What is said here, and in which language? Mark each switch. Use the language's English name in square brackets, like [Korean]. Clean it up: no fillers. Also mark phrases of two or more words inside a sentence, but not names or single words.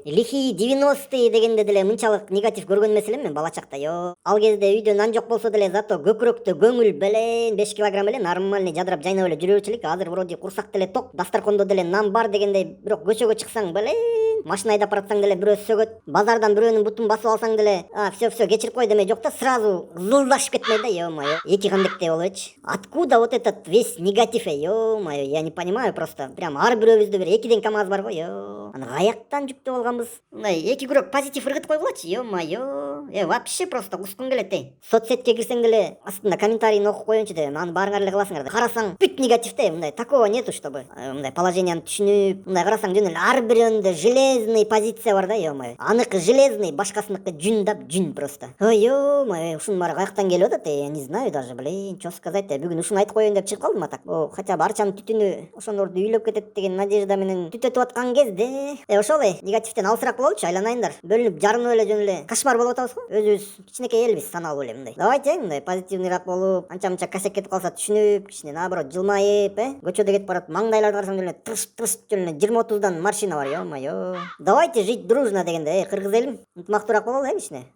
[Russian] Лихие 90-е [Kyrgyz] дегенде деле мынчалык негатив көргөн эмес элем мен бала чакта, Ал кезде үйдө нан жок болсо деле зато көкүрөктө көңүл белең 5 килограмм эле нормальный жадырап жайнап эле жүрө берчү элек. Азыр вроде курсак деле ток, дасторкондо деле нан бар дегендей, бирок көчөгө чыксаң белең, машина айдап баратсаң деле бирөө сөгөт, базардан бирөөнүн бутун басып алсаң деле, все кечирип кой демей жок да, сразу кызылдашып кетмей да, ё-моё. Эки кандектей болуп элечи. [Russian] Откуда вот этот весь негатив, ё-моё, я не понимаю просто. [Kyrgyz] Прям ар бирөөбүздө бир экиден КамАЗ бар го, Аны каяктан жүктөп алганбыз? Мындай эки күрөк позитив ыргытып койгулачы, ё-моё. Вообще просто кускум келет, Соцсетке кирсең деле астында комментарийин окуп коеюнчу деп, анын баарыңар эле кыласыңар да. Карасаң бүт негатив, мындай [Russian] такого нету, чтобы [Kyrgyz] мындай положенияны түшүнүп, мындай карасаң жөн эле ар бирөөнүндө железный позиция бар да, ё-моё. Аныкы железный, башкасыныкы жүн да, жүн просто. Ой, ё-моё, ушунун баары каяктан келип атат, [Russian] я не знаю даже, блин, что сказать, [Kyrgyz] бүгүн ушуну айтып коеюн деп чыгып калдым атак. Хотя бы арчанын түтүнү ошондорду үйлөп кетет деген надежда менен түтөтүп аткан кезде, ошол негативден алысыраак бололучу, айланайындар. Бөлүнүп жарынып эле жөн эле кошмар болуп атабыз го. Өзүбүз кичинекей элбиз, саналуу эле мындай. Давайте мындай позитивныйраак болуп, анча-мынча косяк кетип калса түшүнүп, кичине наоборот жылмайып, көчөдө кетип барат, маңдайларды карасаң жөн эле тырс жөн эле 20-30дан машина бар, [Russian] ё-моё. Давайте жить дружно [Kyrgyz] дегенде, кыргыз элим, ынтымактуураак бололу, кичине.